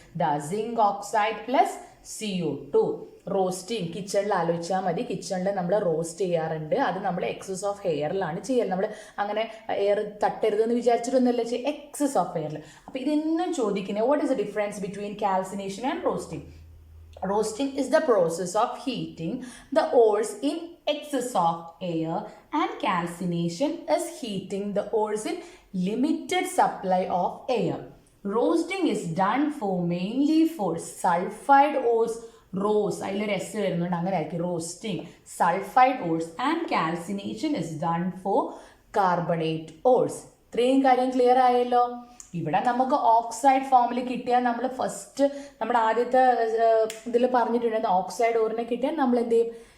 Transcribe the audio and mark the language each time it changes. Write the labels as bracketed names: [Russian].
[Malayalam] The zinc oxide plus CO2. Roasting കിച്ചണിൽ ആലോചിച്ചാൽ മതി. കിച്ചണിൽ നമ്മൾ റോസ്റ്റ് ചെയ്യാറുണ്ട്. അത് നമ്മൾ എക്സസ് ഓഫ് എയറിലാണ് ചെയ്യൽ. നമ്മൾ അങ്ങനെ എയർ തട്ടരുതെന്ന് വിചാരിച്ചിട്ടൊന്നുമല്ല ചെയ്യുക, എക്സസ് ഓഫ് എയറിൽ. അപ്പോൾ ഇതെന്നും ചോദിക്കുന്നത് [English] What is the difference between calcination and roasting? Roasting is the process of heating the ores in excess of air, and calcination is heating the ores in limited supply of air. Roasting is done for mainly for sulfide ores. [Malayalam] Rose, അതിലൊരു S വരുന്നുണ്ട്, അങ്ങനെ ആയിരിക്കും roasting. Sulphide ഓർസ്. [English] And calcination is done for carbonate ores. [Malayalam] ഇത്രയും കാര്യം clear ആയല്ലോ. ഇവിടെ നമുക്ക് oxide ഫോമിൽ കിട്ടിയാൽ നമ്മൾ ഫസ്റ്റ് നമ്മുടെ ആദ്യത്തെ ഇതിൽ പറഞ്ഞിട്ടുണ്ടായിരുന്നു, ഓക്സൈഡ് ഓറിനെ കിട്ടിയാൽ നമ്മൾ എന്ത് ചെയ്യും?